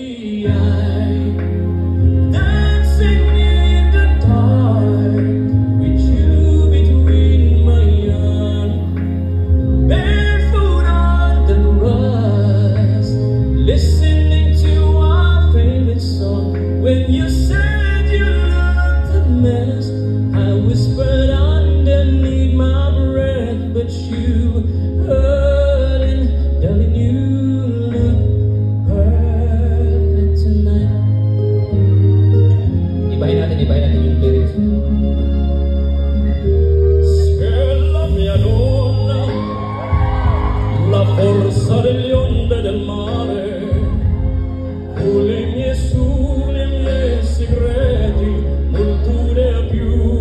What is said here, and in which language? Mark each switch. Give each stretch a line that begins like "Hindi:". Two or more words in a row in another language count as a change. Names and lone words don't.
English: Dancing in the dark with you between my arms, barefoot on the grass, listening to our favorite song. When you said you looked a mess, I whispered underneath my breath, but you heard it, darling, you look perfect tonight.
Filipino: Ibahin natin yung lyrics.
Italian: Stella mia donna, la forza degli onde del mare, con le mie sole e i miei segreti, non tu ne hai più.